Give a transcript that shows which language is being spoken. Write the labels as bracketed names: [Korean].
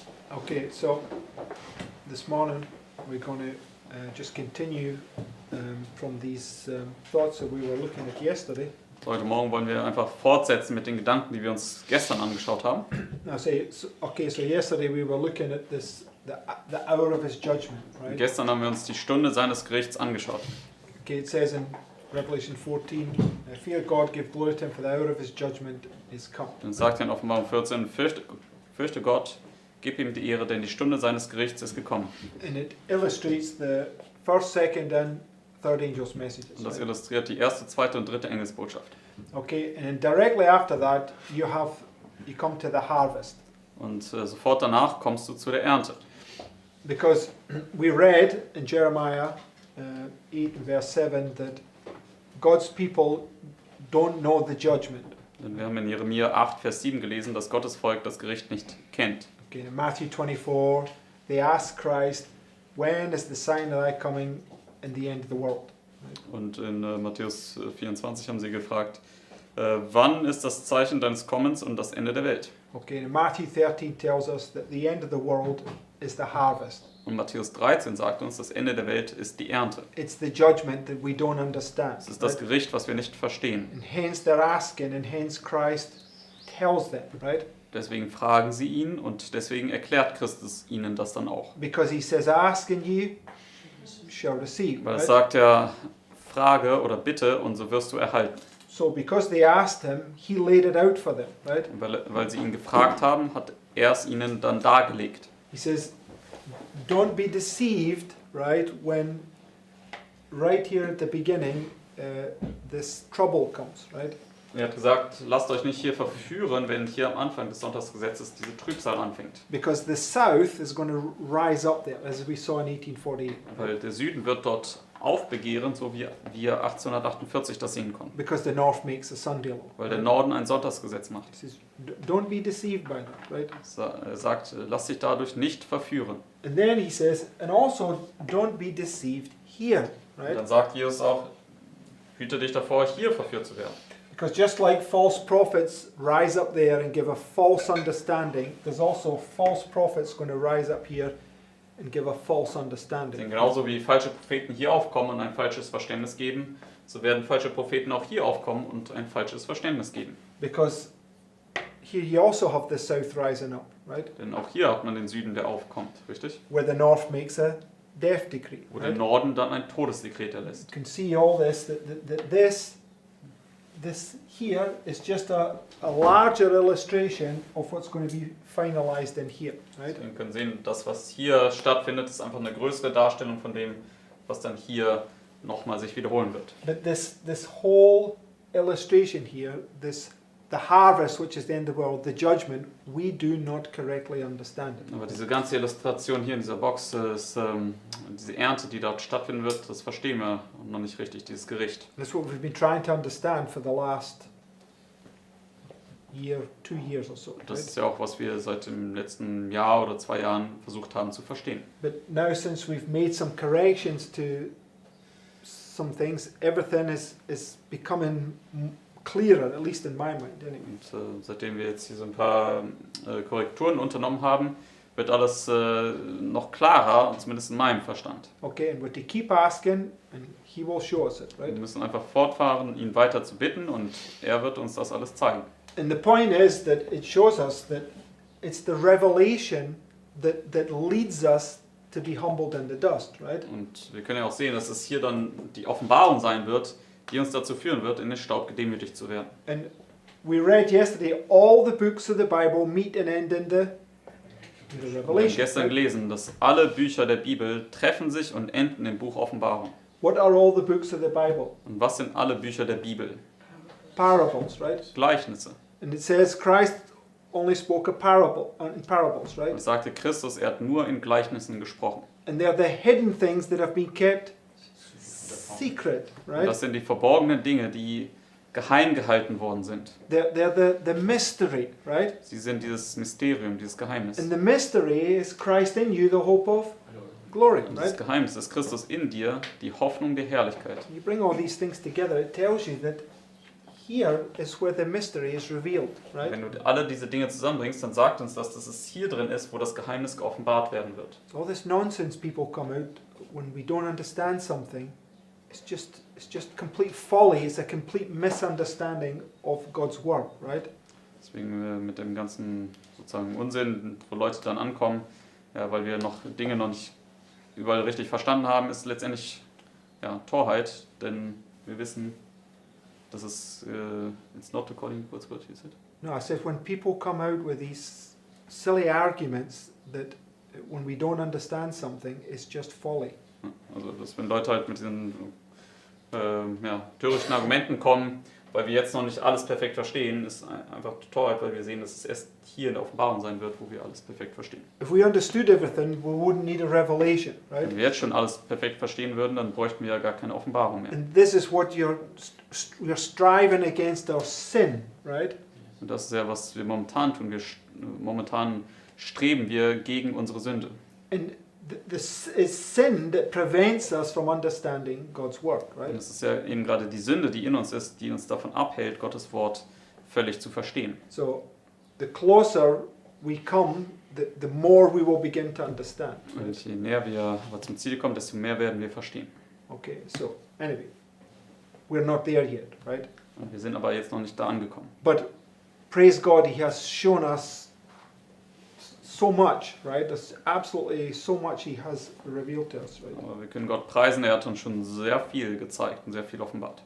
[English] Okay, so this morning we're going to just continue from these thoughts that we were looking at yesterday. [German] Heute Morgen wollen wir einfach fortsetzen mit den Gedanken, die wir uns gestern angeschaut haben. [English] Now, so yesterday we were looking at the hour of His judgment, right? [German] Gestern haben wir uns die Stunde seines Gerichts angeschaut. [English] Okay, it says in Revelation 14, "Fear God, give glory to Him, for the hour of His judgment is come." [German] Dann sagt er in Offenbarung 14, fürchte Gott, gib ihm die Ehre, denn die Stunde seines Gerichts ist gekommen. [English] And it illustrates the first, second, and third angel's messages. [German] Und das [English] right? [German] illustriert die erste, zweite und dritte Engelsbotschaft. [English] Okay, and then directly after that, you come to the harvest. [German] Und sofort danach kommst du zu der Ernte. [English] Because we read in Jeremiah 8 and verse 7 that God's people don't know the judgment. [German] Denn wir haben in Jeremia 8, Vers 7 gelesen, dass Gottes Volk das Gericht nicht kennt. [English] Okay, in Matthew 24, they ask Christ, when is the sign of thy coming and the end of the world? [German] Und in Matthäus 24 haben sie gefragt, wann ist das Zeichen deines Kommens und das Ende der Welt? [English] Okay, and Matthew 13 tells us that the end of the world is the harvest. [German] Und Matthäus 13 sagt uns, das Ende der Welt ist die Ernte. [English] It's the judgment that we don't understand. [German] Es ist das Gericht, was wir nicht verstehen. [English] And hence they're asking, and hence Christ tells them, right? [German] Deswegen fragen sie ihn und deswegen erklärt Christus ihnen das dann auch. [English] Because he says, ask and you shall receive. [German] Weil [English] Right? [German] es sagt ja, frage oder bitte und so wirst du erhalten. [English] So because they asked him, he laid it out for them, right? [German] Und weil sie ihn gefragt haben, hat er es ihnen dann dargelegt. [English] He says, don't be deceived, right, when right here at the beginning this trouble comes, right? [German] Er hat gesagt, lasst euch nicht hier verführen, wenn hier am Anfang des Sonntagsgesetzes diese Trübsal anfängt. [English] Because the south is going to rise up there, as we saw in 1848. [German] Weil der Süden wird dort aufbegehren, so wie wir 1848 das sehen konnten. [English] Because the north makes a Sunday law. [German] Weil der Norden ein Sonntagsgesetz macht. [English] He says, don't be deceived by that, right? [German] Er sagt, lasst dich dadurch nicht verführen. [English] And then he says, and also don't be deceived here, [German] Und [English] right? [German] dann sagt Jesus auch, hüte dich davor, hier verführt zu werden. [English] Because just like false prophets rise up there and give a false understanding, there's also false prophets going to rise up here and give a false understanding. [German] Denn genauso wie falsche Propheten hier aufkommen und ein falsches Verständnis geben, so werden falsche Propheten auch hier aufkommen und ein falsches Verständnis geben. [English] Because here you also have the south rising up, right? [German] Denn auch hier hat man den Süden, der aufkommt, richtig? [English] Where the north makes a death decree. [German] Wo der [English] Right? [German] Norden dann ein Todesdekret erlässt. [English] You can see all this, that this here is just a larger illustration of what's going to be finalized in here, right? [German] Wir können sehen, das, was hier stattfindet, ist einfach eine größere Darstellung von dem, was dann hier nochmal sich wiederholen wird. [English] But this whole illustration here, the harvest, which is the end of the world, the judgment, we do not correctly understand it. [German] Aber diese ganze Illustration hier in dieser Box, ist, diese Ernte, die dort stattfinden wird, das verstehen wir noch nicht richtig, dieses Gericht. [English] That's what we've been trying to understand for the last year, 2 years or so. [German] Das [English] Right? [German] ist ja auch, was wir seit dem letzten Jahr oder 2 Jahren versucht haben zu verstehen. [English] But now, since we've made some corrections to some things, everything is becoming clearer, at least in my mind, anyway. [German] Und seitdem wir jetzt hier so ein paar Korrekturen unternommen haben, wird alles noch klarer, zumindest in meinem Verstand. [English] Okay, and we're to keep asking, and He will show us it, [German] Wir [English] right? [German] müssen einfach fortfahren, ihn weiter zu bitten und er wird uns das alles zeigen. [English] And the point is that it shows us that it's the revelation that leads us to be humbled in the dust, right? [German] Und wir können ja auch sehen, dass es hier dann die Offenbarung sein wird, die uns dazu führen wird, in den Staub gedemütigt zu werden. [English] And we read yesterday, all the books of the Bible meet and end in the [German] Wir haben [English] Revelation. [German] gestern [English] right? [German] gelesen, dass alle Bücher der Bibel treffen sich und enden im Buch Offenbarung. [English] What are all the books of the Bible? [German] Und was sind alle Bücher der Bibel? [English] Parables, right? [German] Gleichnisse. [English] And it says Christ only spoke in parables, right? [German] Das sagte Christus, er hat nur in Gleichnissen gesprochen. [English] And they're the hidden things that have been kept secret, [German] Und [English] right? [German] das sind die verborgenen Dinge, die geheim gehalten worden sind. [English] They're the mystery, right? [German] Sie sind dieses Mysterium, dieses Geheimnis. [English] And the mystery is Christ in you, the hope of glory, [German] Und das [English] right? [German] Geheimnis ist Christus in dir, die Hoffnung der Herrlichkeit. [English] You bring all these things together, it tells you that here is where the mystery is revealed, right? [German] Wenn du alle diese Dinge zusammenbringst, dann sagt uns das, dass es hier drin ist, wo das Geheimnis geoffenbart werden wird. [English] All this nonsense people come out when we don't understand something, it's just complete folly, it's a complete misunderstanding of God's word, right? [German] Deswegen mit dem ganzen sozusagen Unsinn, wo Leute dann ankommen, ja, weil wir noch Dinge noch nicht überall richtig verstanden haben, ist letztendlich ja, Torheit, denn wir wissen, dass es [English] it's not according to God's word, you said. No, I said when people come out with these silly arguments that when we don't understand something, it's just folly. [German] Also, dass wenn Leute halt mit diesen ja, törichten Argumenten kommen, weil wir jetzt noch nicht alles perfekt verstehen, ist einfach Torheit, weil wir sehen, dass es erst hier in der Offenbarung sein wird, wo wir alles perfekt verstehen. [English] If we understood everything, we wouldn't need a revelation, right? [German] Wenn wir jetzt schon alles perfekt verstehen würden, dann bräuchten wir ja gar keine Offenbarung mehr. [English] And this is what we're striving against our sin, right? [German] Und das ist ja, was wir momentan tun. Momentan streben wir gegen unsere Sünde. [English] And this is sin that prevents us from understanding God's word, right? [German] Und es ist ja eben gerade die Sünde, die in uns ist, die uns davon abhält, Gottes Wort völlig zu verstehen. [English] So the closer we come, the more we will begin to understand. [German] Und je näher wir aber zum Ziel kommen, desto mehr werden wir verstehen. [English] Okay, so anyway, we're not there yet, right? [German] Und wir sind aber jetzt noch nicht da angekommen. [English] But praise God, He has shown us so much, right? There's absolutely so much He has revealed to us, right? [German] Aber wir können Gott preisen, er hat uns schon sehr viel gezeigt und sehr viel offenbart.